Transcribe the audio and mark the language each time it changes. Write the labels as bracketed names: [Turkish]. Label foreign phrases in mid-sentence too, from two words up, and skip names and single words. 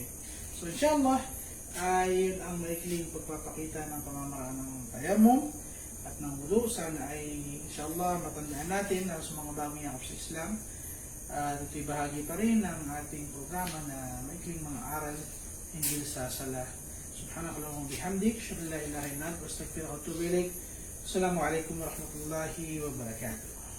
[Filipino] So inshallah, yun ang maikling pagpapakita ng pamamaraan ng tayammum at ng wudu. Sana ay inshallah matandaan natin na sa mga bagong yakap sa Islam. Ito'y bahagi pa rin ng ating programa na maikling mga aral hinggil sa sala. [Arabic] سبحانك اللهم بحمدك، أشهد أن لا إله إلا أنت، أستغفرك وأتوب إليك. السلام عليكم ورحمة الله وبركاته.